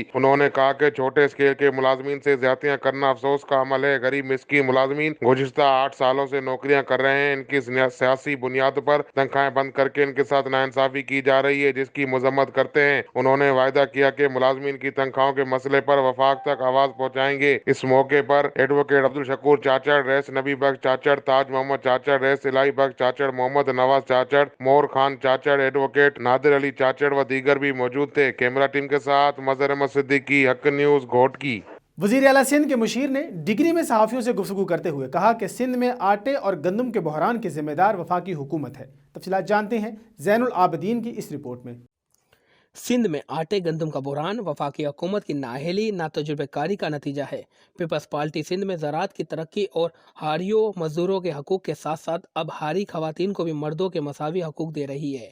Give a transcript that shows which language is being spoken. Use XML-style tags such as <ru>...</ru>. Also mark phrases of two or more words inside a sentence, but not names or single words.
<ur>انہوں نے کہا کہ چھوٹے اسکیل کے ملازمین سے زیادتیاں کرنا افسوس کا عمل ہے. غریب مسکین ملازمین گزشتہ 8 سالوں سے نوکریاں کر رہے ہیں. انکی سیاسی بنیاد پر تنخواہیں بند کرکے انکے ساتھ ناانصافی کی جا رہی ہے، جسکی مذمت کرتے ہیں. انہوں نے وعدہ کیا کہ ملازمین کی تنخواہوں کے مسئلے پر وفاق تک آواز پہنچائیں گے. اس موقع پر ایڈووکیٹ عبد الشکور چاچڑ، رئیس نبی بخش چاچڑ، تاج محمد چاچڑ، رئیس الٰہی بخش چاچڑ، محمد نواز چاچڑ، مور خان چاچڑ، ایڈووکیٹ نادر علی چاچڑ و دیگر بھی موجود تھے.</ur> <en>camera team</en> <ur>کے ساتھ مظہر احمد صدیقی، حق نیوز، گھوٹکی. وزیر اعلیٰ سندھ کے مشیر نے ڈگری میں صحافیوں سے گفتگو کرتے ہوئے کہا کہ سندھ میں آٹے اور گندم کے بحران کے ذمہ دار وفاقی حکومت ہے. تفصیلات جانتے ہیں زین العابدین کی اس رپورٹ میں. سندھ میں آٹے گندم کا بحران وفاقی حکومت کی نااہلی نا تجربہ کاری کا نتیجہ ہے. پیپلز پارٹی سندھ میں زراعت کی ترقی اور ہاریوں مزدوروں کے حقوق کے ساتھ ساتھ اب ہاری خواتین کو بھی مردوں کے مساوی حقوق دے رہی ہے.</ur>